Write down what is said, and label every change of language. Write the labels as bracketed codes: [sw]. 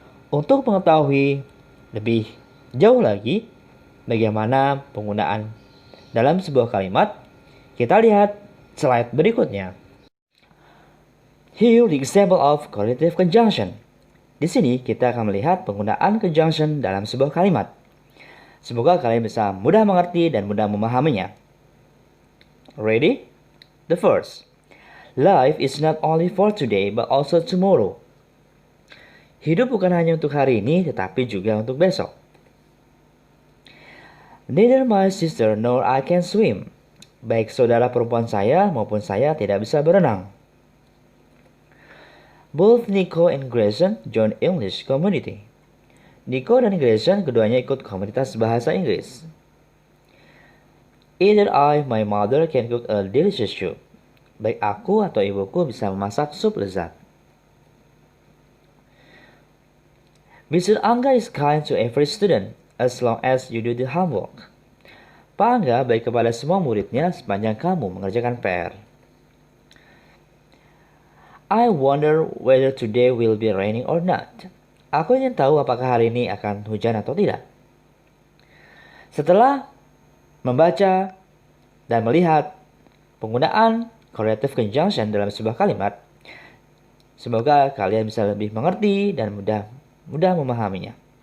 [id] Untuk mengetahui lebih jauh lagi bagaimana penggunaan dalam sebuah kalimat, kita lihat slide berikutnya. [en] Here the example of qualitative conjunction. [id] Di sini kita akan melihat penggunaan conjunction dalam sebuah kalimat. Semoga kalian bisa mudah mengerti dan mudah memahaminya. [en] Ready? The first. Life is not only for today but also tomorrow. [id] Hidup bukan hanya untuk hari ini tetapi juga untuk besok. [en] Neither my sister nor I can swim. [id] Baik saudara perempuan saya maupun saya tidak bisa berenang. [en] Both Nico and Grayson join English community. [id] Nico dan Grayson keduanya ikut komunitas bahasa Inggris. [en] Either I, my mother, can cook a delicious soup. [id] Baik aku atau ibuku bisa memasak sup lezat. [en] Mr. Angga is kind to every student as long as you do the homework. [id] Pak Angga baik kepada semua muridnya sepanjang kamu mengerjakan PR. [en] I wonder whether today will be raining or not. [id] Aku ingin tahu apakah hari ini akan hujan atau tidak. Setelah membaca dan melihat penggunaan correlative conjunction dalam sebuah kalimat, semoga kalian bisa lebih mengerti dan mudah memahaminya.